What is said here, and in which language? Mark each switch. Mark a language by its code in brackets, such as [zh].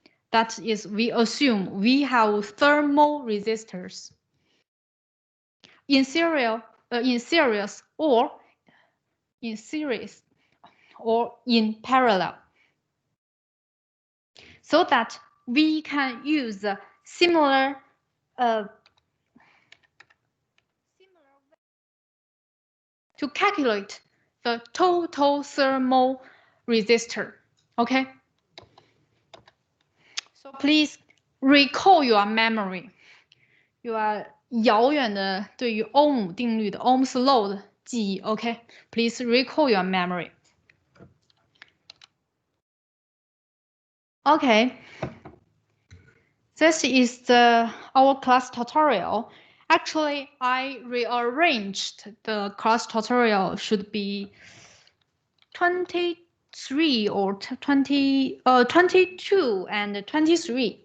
[en] That is, we assume we have thermal resistors in series or in parallel, so that we can use a similar way to calculate the total thermal resistor. Okay. So please recall your memory. Your [zh] 遥远的对于欧姆定律的 Ohm's law 的记忆。 [en] Okay. Please recall your memory. Okay. This is our class tutorial. Actually, I rearranged the class tutorial should be 23 or 22 and 23.